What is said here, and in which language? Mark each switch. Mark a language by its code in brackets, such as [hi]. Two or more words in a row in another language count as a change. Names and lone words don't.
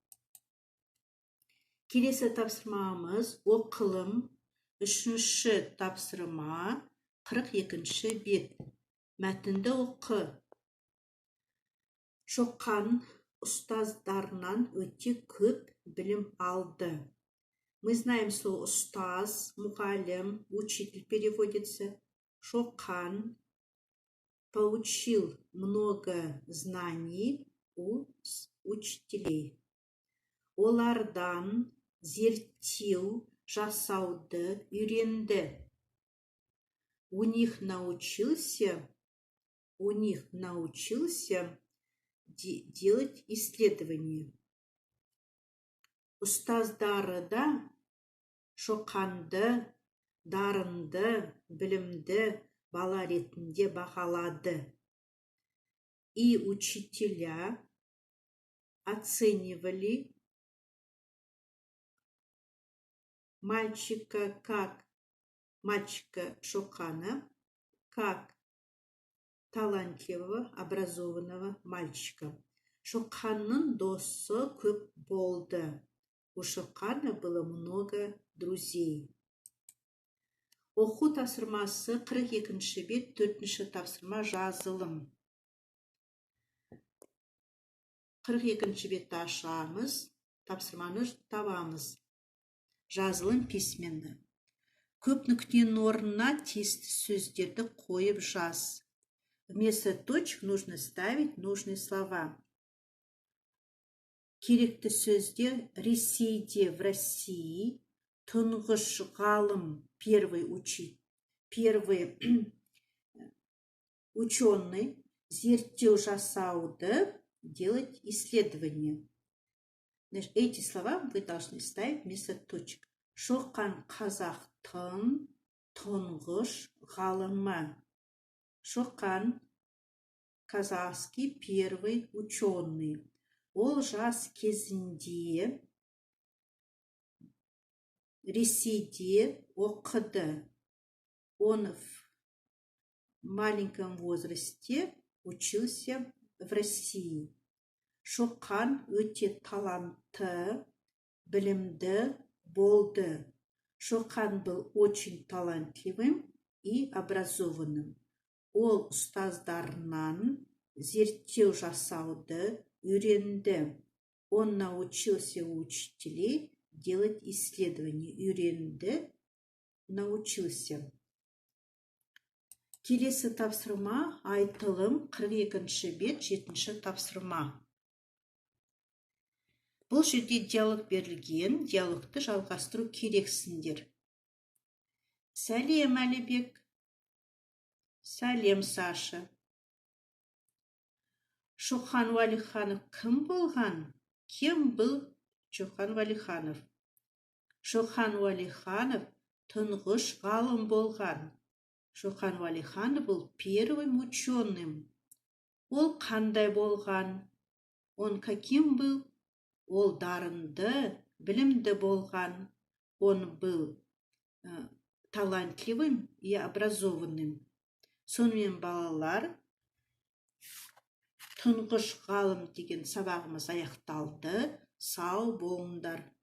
[kk] Келесі тапсырмамыз оқылым. Үшінші тапсырма 42-ші бет. Мәтінді оқы. Шоқан ұстаздарынан өте көп білім алды. [ru] Мы знаем слово «устаз», «мугалим», «учитель» переводится. Шоқан получил много знаний у учителей. [kk] Олардан зерттеу, жасауды үйренді. [ru] У них научился делать исследования. [kk] Ұстаздары да Шоқанды, дарынды, білімді бала ретінде бағалады. [ru] И учителя оценивали мальчика Шоқана как талантливого, образованного мальчика. [kk] Шоқанның досы көп болды. [ru] У Шоқана было много друзей. [kk] Оқу тапсырмасы 42-ші бет, 4-ші тапсырма жазылым. 42-ші бетті ашамыз, тапсырманы табамыз. Жазылым письменді. Көп нүктенің орнына тиісті сөздерді қойып жаз. [ru] Вместо точек нужно ставить нужные слова. [kk] Керекті сөздер Ресейде, [ru] в России, [kk] тұңғыш ғалым, [ru] первый ученый, [kk] зерттеу жасауды, [ru] делать исследования. Значит, эти слова вы должны ставить вместо точек. [kk] Шоқан қазақтың тұңғыш ғалымы. [ru] Шоқан казахский первый ученый. [kk] Ол жас кезінде Ресейде оқыды. [ru] Он в маленьком возрасте учился в России. [kk] Шоқан өте талантты, білімді болды. [ru] Шоқан был очень талантливым и образованным. [kk] Ол ұстаздарынан зерттеу жасауды үйренді. [ru] Он научился у учителей делать исследования. [kk] Үйренді, научился. Келесі тапсырма айтылым 42-ші бет 7-ші тапсырма. Бұл жерде диалог берілген, диалогты жалғастыру керексіңдер. Сәлем, Әлібек. Сәлем, Саша. Шоқан Уәлиханов кім болған? Кем бұл Шоқан Уәлиханов? Шоқан Уәлиханов тұңғыш ғалым болған. [ru] Шоқан Уәлиханов был первым ученым. [kk] Ол қандай болған? [ru] Он каким был? [kk] Ол дарынды, білімді болған. [ru] Он был талантливым и образованным. [kk] Сонымен балалар, тұңғыш ғалым деген сабағымыз аяқталды. Сау болыңдар.